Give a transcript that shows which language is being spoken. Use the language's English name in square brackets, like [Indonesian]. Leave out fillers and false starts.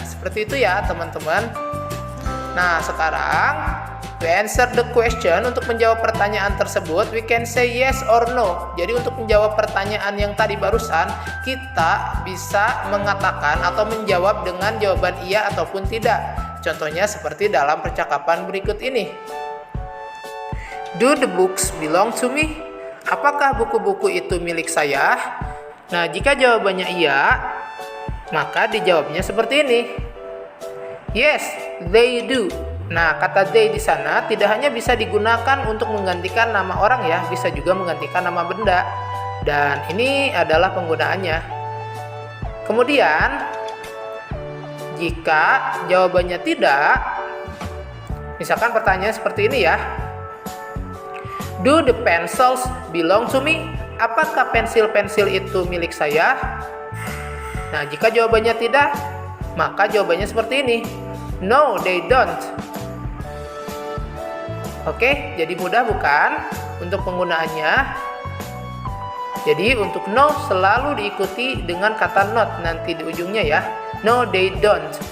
[Indonesian] Seperti itu ya teman-teman. Nah sekarang [English] to answer the question, [Indonesian] untuk menjawab pertanyaan tersebut [English] we can say yes or no. [Indonesian] Jadi untuk menjawab pertanyaan yang tadi barusan, kita bisa mengatakan atau menjawab dengan jawaban iya ataupun tidak. Contohnya seperti dalam percakapan berikut ini. [English] Do the books belong to me? [Indonesian] Apakah buku-buku itu milik saya? Nah jika jawabannya iya, maka dijawabnya seperti ini. [English] Yes, they do. [Indonesian] Nah, kata they di sana tidak hanya bisa digunakan untuk menggantikan nama orang ya, bisa juga menggantikan nama benda. Dan ini adalah penggunaannya. Kemudian, jika jawabannya tidak, misalkan pertanyaan seperti ini ya. [English] Do the pencils belong to me? [Indonesian] Apakah pensil-pensil itu milik saya? Nah, jika jawabannya tidak, maka jawabannya seperti ini. [English] No, they don't. [Indonesian] Oke, jadi mudah bukan untuk penggunaannya? Jadi untuk no selalu diikuti dengan kata not nanti di ujungnya ya. [English] No, they don't.